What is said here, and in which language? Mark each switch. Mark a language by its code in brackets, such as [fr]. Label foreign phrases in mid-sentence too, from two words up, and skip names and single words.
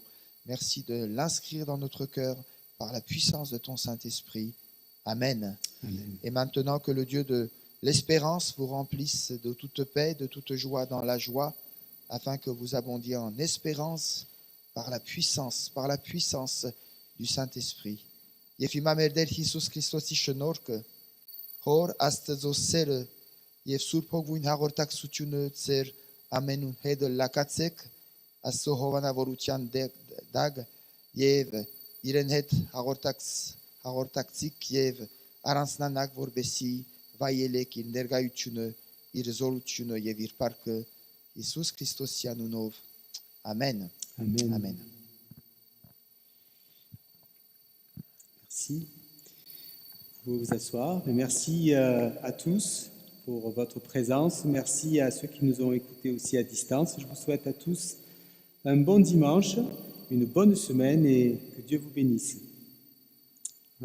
[fr] Merci de l'inscrire dans notre cœur par la puissance de ton Saint-Esprit. Amen. Amen. Et maintenant que le Dieu de l'espérance vous remplisse de toute paix, de toute joie dans la joie, afin que vous abondiez en espérance par la puissance du Saint-Esprit. [hy] Եվ հիմա մեր Տեր Հիսուս Քրիստոսի շնորհքը, Հոր Աստծո սերը եւ Սուրբ Հոգին հաղորդակցությունը ձեր ամենուն հետ լակացեք Աստծո հովանավորության դակ եւ իրեն հետ հաղորդակցիկ եւ առանձնանակ որբեսի վայելեք իր ներկայությունը, իր զորությունը եւ իր փառքը Հիսուս Քրիստոսի անունով. [fr] Amen. Amen. Amen. Merci. Vous pouvez vous asseoir. Et merci à tous pour votre présence. Merci à ceux qui nous ont écoutés aussi à distance. Je vous souhaite à tous un bon dimanche, une bonne semaine et que Dieu vous bénisse.